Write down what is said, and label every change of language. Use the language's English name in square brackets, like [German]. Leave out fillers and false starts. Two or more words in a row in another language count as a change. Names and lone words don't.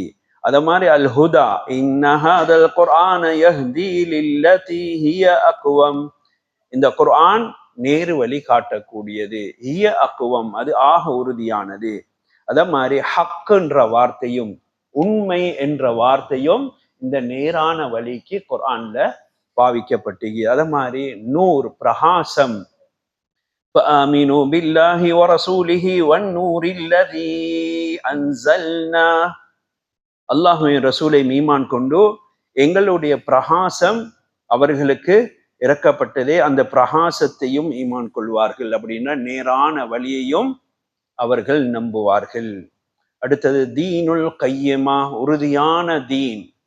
[Tamil] அத மாதிரி [Arabic] الهدى, إن هذا القرآن يهدي للتي هي أقوم, [Tamil] இந்த குர்ஆன் நேரு வழி காட்டக்கூடியது. [Arabic] هي أقوم, [Tamil] அது ஆக உறுதியானது. அத மாதிரி ஹக் என்ற வார்த்தையும் உண்மை என்ற வார்த்தையும் இந்த நேரான வழிக்கு குர்ஆன்ல பாவிக்கப்பட்டு. அத மாதிரி நூர், பிரகாசம், [Arabic] فآمنوا بالله ورسوله والنور الذي أنزلنا, [Tamil] அல்லாஹ்வின் ரசூலை ஈமான் கொண்டு எங்களுடைய பிரகாசம் அவர்களுக்கு இறக்கப்பட்டதே, அந்த பிரகாசத்தையும் ஈமான் கொள்வார்கள். அப்படின்னா நேரான வழியையும் அவர்கள் நம்புவார்கள். அடுத்தது [Arabic] دين القيمة, [Tamil] உறுதியான தீன்.